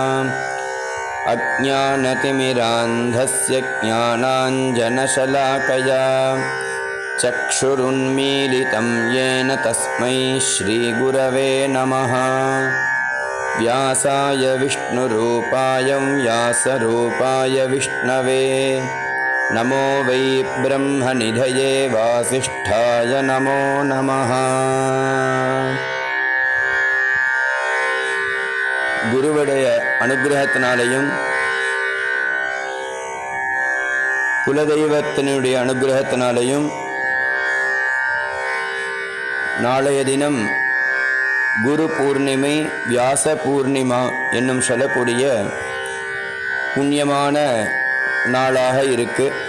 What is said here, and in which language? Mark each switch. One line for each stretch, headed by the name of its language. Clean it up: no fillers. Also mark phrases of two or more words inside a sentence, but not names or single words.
Sanskrit: अज्ञानतिमिरान्धस्य ज्ञानाञ्जनशलाकया चक्षुरुन्मीलितं येन तस्मै श्रीगुरवे नमः। व्यासाय विष्णुरूपाय व्यासरूपाय विष्णवे नमो वै ब्रह्मनिधये वासिष्ठाय नमो नमः।
Tamil: குருவுடைய அனுகிரகத்தினாலேயும் குலதெய்வத்தினுடைய அனுகிரகத்தினாலேயும் நாளைய தினம் குரு பூர்ணிமை வியாச பூர்ணிமா என்னும் சொல்லக்கூடிய புண்ணியமான நாளாக இருக்கு.